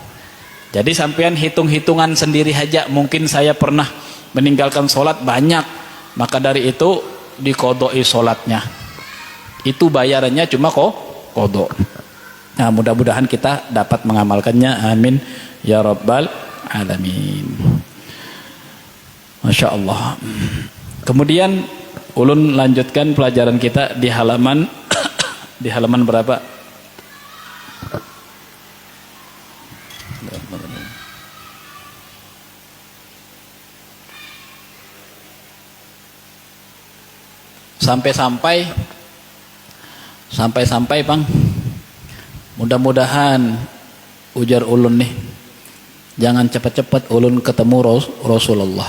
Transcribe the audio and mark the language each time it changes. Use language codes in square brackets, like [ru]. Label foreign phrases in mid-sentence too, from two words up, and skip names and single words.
[id] Jadi sampean hitung-hitungan sendiri saja, mungkin saya pernah meninggalkan sholat banyak, maka dari itu diqadha'i sholatnya, itu bayarannya cuma qadha. Nah mudah-mudahan kita dapat mengamalkannya, [ar] amin ya rabbal alamin. Masya Allah. [id] Kemudian ulun lanjutkan pelajaran kita di halaman di halaman berapa? Sampai Bang, mudah-mudahan ujar ulun nih, jangan cepat-cepat ulun ketemu Rasulullah.